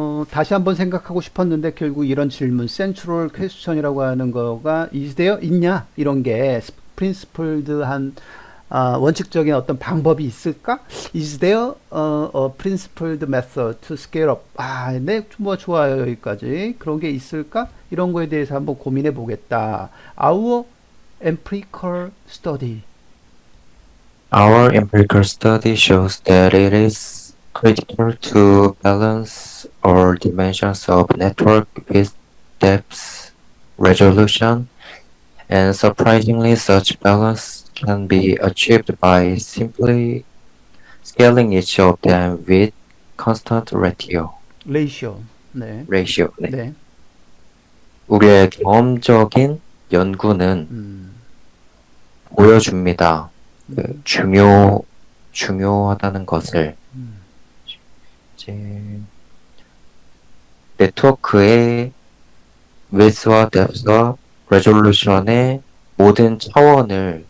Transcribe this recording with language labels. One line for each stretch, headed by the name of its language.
Korean: 다시 한번 생각하고 싶었는데 결국 이런 질문, 센트럴 퀘스천이라고 하는 거가 is there 있냐? 이런 게 프린시플드한 원칙적인 어떤 방법이 있을까?
English: Is there a principled method to scale up?
Korean: 네, 뭐 좋아요 여기까지. 그런 게 있을까? 이런 거에 대해서 한번 고민해 보겠다.
English: Our empirical study. Our empirical study shows that it is critical to balance all dimensions of network width, depth, resolution, and surprisingly, such balance can be achieved by simply scaling each of them with constant ratio. 네, ratio. 네.
Korean: 네, 우리의 경험적인 연구는 음, 보여줍니다. 그 음, 중요하다는 것을 음, 이제 네트워크의 width와 depth와 resolution의 모든 차원을